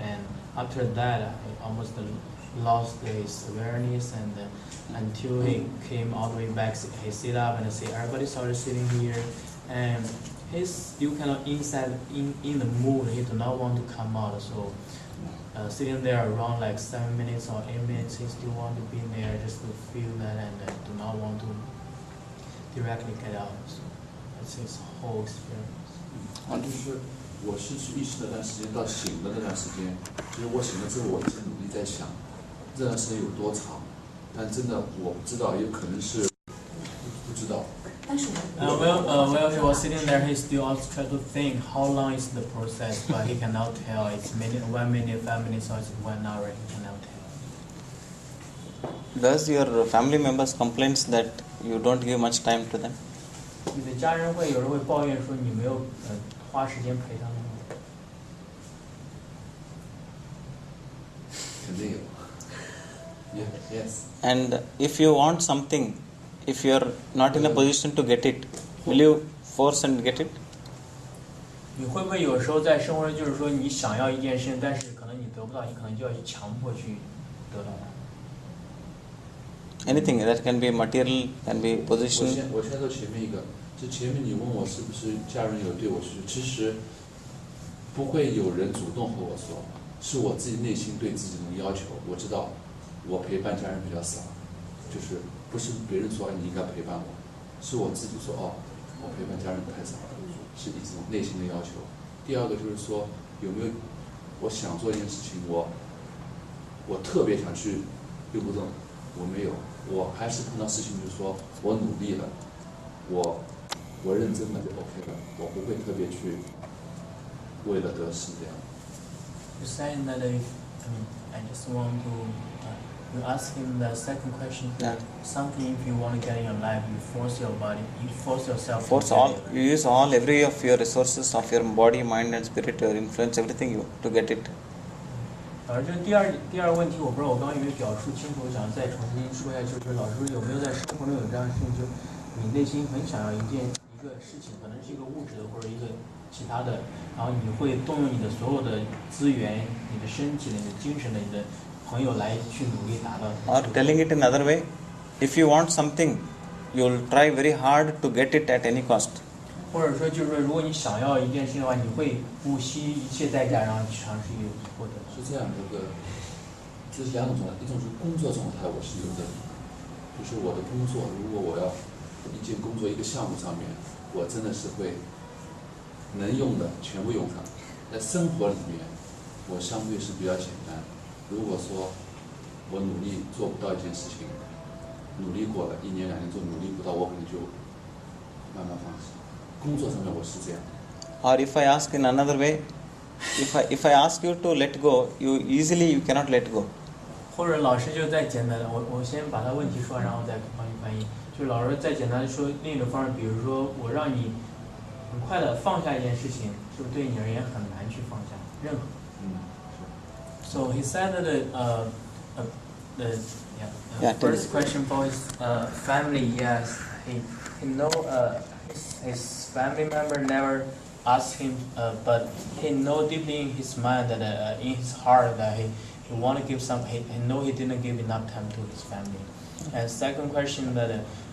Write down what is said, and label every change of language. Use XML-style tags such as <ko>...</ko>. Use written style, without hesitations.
<en>And after that, he almost lost his awareness, and until he came all the way back, he sit up and say, everybody started sitting here, and he's still kind of inside in the mood. He do not want to come out, so sitting there around like 7 minutes or 8 minutes, he still want to be there just to feel that, and do not want to directly get out. So that's his whole experience.</en> <zh>就是我失去意识那段时间到醒的那段时间，其实我醒了之后，我一直努力在想，这段时间有多长，但真的我不知道，有可能是不知道。但是</zh> <en>while he was sitting there, he still also tried to think how long is the process, but he cannot tell. It's 1 minute, 5 minutes, or it's 1 hour. He cannot tell. Does your family members complains that you don't give much time to them?</en> <zh>你的家人会有人会抱怨说你没有花时间陪他们吗？肯定有。</zh> <en>Yes. And if you want something, if you are not in a position to get it, will you force and get it?</en> <zh>你会不会有时候在生活中就是说你想要一件事情，但是可能你得不到，你可能就要去强迫去得到它？</zh> <en>Anything that can be material, can be position.</en> <zh>我先说前面一个，就前面你问我是不是家人有对我是，其实不会有人主动和我说，是我自己内心对自己的要求。我知道我陪伴家人比较少，就是不是别人说你应该陪伴我，是我自己说我陪伴家人太少了，是一种内心的要求。第二个就是说有没有我想做一件事情，我特别想去又不动，我没有。我还是碰到事情就是说我努力了，我认真了就 OK 了，我不会特别去为了得失这样。</zh> <en>You saying that I just want to you ask him the second question. Yeah. Something if you want to get in your life, you force your body, you force yourself. Force all. You use every of your resources of your body, mind, and spirit, your influence, everything to get it.</en> <zh>老师，这第二个问题，我不知道我刚刚有没有表述清楚，我想再重新说一下，就是老师有没有在生活中有这样的事情，就你内心很想要一个事情，可能是一个物质的或者一个其他的，然后你会动用你的所有的资源、你的身体的、你的精神的、你的朋友来去努力达到。</zh> <en>Or telling it another way, if you want something, you'll try very hard to get it at any cost.</en> <zh>或者说，就是说，如果你想要一件事情的话，你会不惜一切代价，然后去尝试获得。是这样的这是两种状态，一种是工作状态，我是有的，就是我的工作，如果我要一件工作一个项目上面，我真的是会能用的全部用上。在生活里面，我相对是比较简单。如果说我努力做不到一件事情，努力过了1年2年做努力不到，我可能就慢慢放弃。工作上面我是这样。</zh> <en>Or if I ask in another way, if I ask you to let go, you cannot let go.</en> <zh>或者老师就再简单的，我先把他问题说，然后再帮你翻译。就是老师再简单的说另一种方式，比如说我让你很快的放下一件事情，是不是对你而言很难去放下任何</zh> <en>？So he said that the first question for his family, yes, he know his family member never asked him, but he know deeply in his mind that in his heart that he want to give some. He know he didn't give enough time to his family. And second question that</en>